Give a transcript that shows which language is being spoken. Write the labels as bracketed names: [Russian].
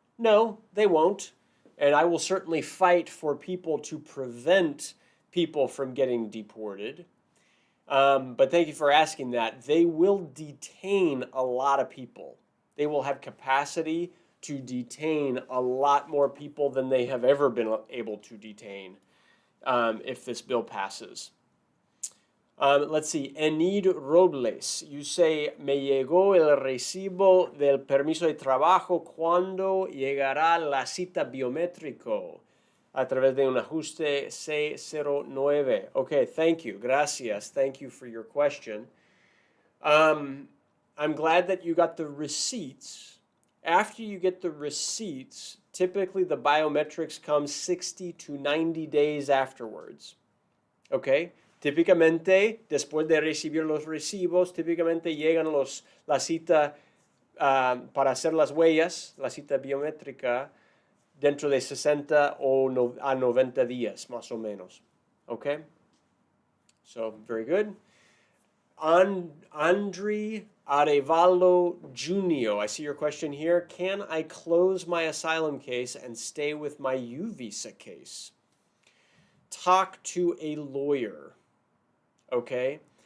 [English] No, they won't. And I will certainly fight for people to prevent people from getting deported. But thank you for asking that. They will detain a lot of people. They will have capacity to detain a lot more people than they have ever been able to detain. If this bill passes. Let's see. [Spanish] Enid Robles, [English] you say, [Spanish] me llegó el recibo del permiso de trabajo. ¿Cuándo llegará la cita biométrico? A través de un ajuste C09. [English] Okay, thank you. [Spanish] Gracias. [English] Thank you for your question. I'm glad that you got the receipts. After you get the receipts, typically the biometrics come 60 to 90 days afterwards. ¿Ok? [Spanish] Típicamente, después de recibir los recibos, típicamente llegan la cita para hacer las huellas, la cita biométrica, dentro de 60 a 90 días, más o menos. [English] ¿Ok? So, very good. Andre Arevalo Junio, I see your question here. Can I close my asylum case and stay with my U visa case? Talk to a lawyer, okay?